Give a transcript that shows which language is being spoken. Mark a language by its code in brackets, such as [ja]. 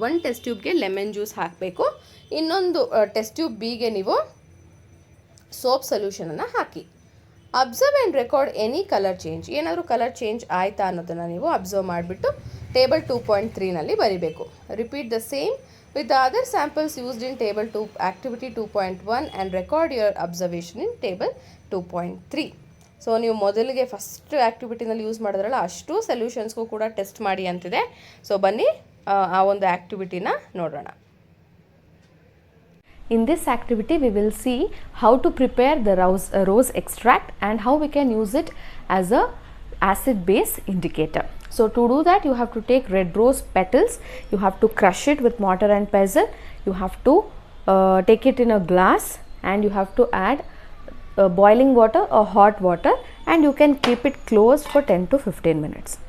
[kn] ಒಂದು test ಟ್ಯೂಬ್ಗೆ lemon juice ಹಾಕಬೇಕು. ಇನ್ನೊಂದು ಟೆಸ್ಟ್ ಟ್ಯೂಬ್ Bಗೆ ನೀವು soap ಸೊಲ್ಯೂಷನನ್ನು hockey. [en] Observe and record any colour change. [kn] ಏನಾದರೂ ಕಲರ್ ಚೇಂಜ್ ಆಯಿತಾ ಅನ್ನೋದನ್ನು ನೀವು ಅಬ್ಸರ್ವ್ ಮಾಡಿಬಿಟ್ಟು ಟೇಬಲ್ 2.3ನಲ್ಲಿ ಬರಿಬೇಕು. [en] Repeat the same with the other samples used in table 2 activity 2.1 and record your observation in table 2.3. [kn] So ನೀವು ಮೊದಲಿಗೆ first ಆ್ಯಕ್ಟಿವಿಟಿನಲ್ಲಿ use ಮಾಡಿದ್ರಲ್ಲ ಅಷ್ಟು ಸೊಲ್ಯೂಷನ್ಸ್ಗೂ ಕೂಡ ಟೆಸ್ಟ್ ಮಾಡಿ ಅಂತಿದೆ. ಸೊ ಬನ್ನಿ ಆ ಒಂದು ಆ್ಯಕ್ಟಿವಿಟಿನ ನೋಡೋಣ. [en] In this activity, we will see how to prepare the rose extract and how we can use it as a acid base indicator. So to do that, you have to take red rose petals, you have to crush it with mortar and pestle, you have to take it in a glass, and you have to add boiling water or hot water, and you can keep it closed for 10 to 15 minutes.